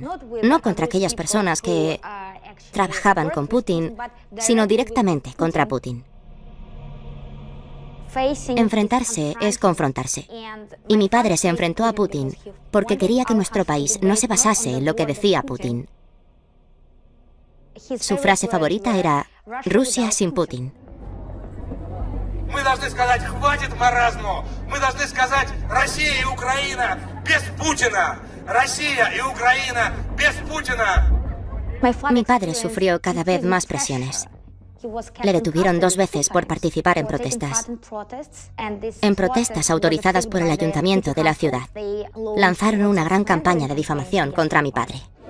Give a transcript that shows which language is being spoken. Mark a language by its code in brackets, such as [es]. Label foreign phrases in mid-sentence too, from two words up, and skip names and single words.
[es] No contra aquellas personas que trabajaban con Putin, sino directamente contra Putin. Enfrentarse es confrontarse. Y mi padre se enfrentó a Putin porque quería que nuestro país no se basase en lo que decía Putin. Su frase favorita era «Rusia sin Putin». [ru] Мы должны сказать «хватит маразму». Мы должны сказать «Россия и Украина без Путина». Россия и Украина без Putina. [es] Mi padre sufrió cada vez más presiones. Le detuvieron 2 veces por participar en protestas. En protestas autorizadas por el ayuntamiento de la ciudad. Lanzaron una gran campaña de difamación contra mi padre.